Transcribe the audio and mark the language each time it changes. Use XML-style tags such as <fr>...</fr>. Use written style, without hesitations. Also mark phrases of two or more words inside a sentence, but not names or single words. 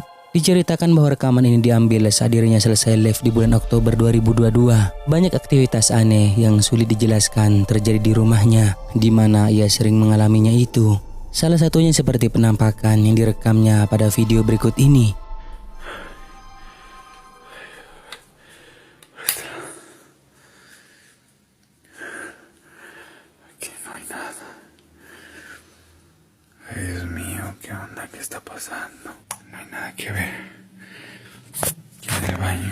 <id>Diceritakan bahwa rekaman ini diambil saat dirinya selesai live di bulan Oktober 2022. Banyak aktivitas aneh yang sulit dijelaskan terjadi di rumahnya, di mana ia sering mengalaminya itu. Salah satunya seperti penampakan yang direkamnya pada video berikut ini.</id> <es>Aquí no hay nada. Ay, Dios mío, ¿qué onda? ¿Qué está pasando? No hay nada que ver. Aquí en el baño.</es>